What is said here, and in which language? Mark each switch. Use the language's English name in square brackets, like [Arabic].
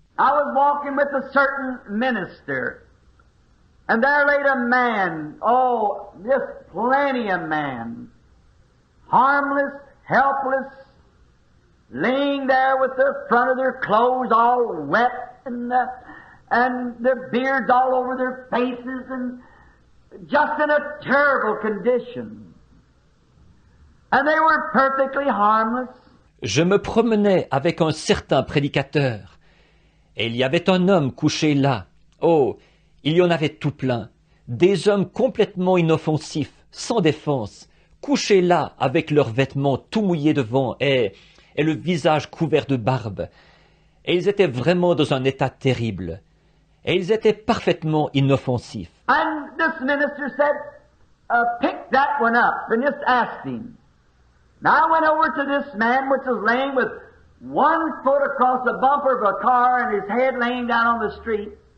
[English] I was walking with a certain minister, and there laid a man, oh, just plenty of man, harmless, helpless, laying there with the front of their clothes all wet and their beards all over their faces and just in a terrible condition. And they were perfectly harmless. [French] Je me promenais avec un certain prédicateur, et il y avait un homme couché là. Oh, il y en avait tout plein. Des hommes complètement inoffensifs, sans défense, couchés là avec leurs vêtements tout mouillés devant et le visage couvert de barbe. Et ils étaient vraiment dans un état terrible. Et ils étaient parfaitement inoffensifs. [English] And this minister said, pick that one up and just ask him. Now I went over to this man which was laying with one foot across the bumper of a car and his head laying down on the street.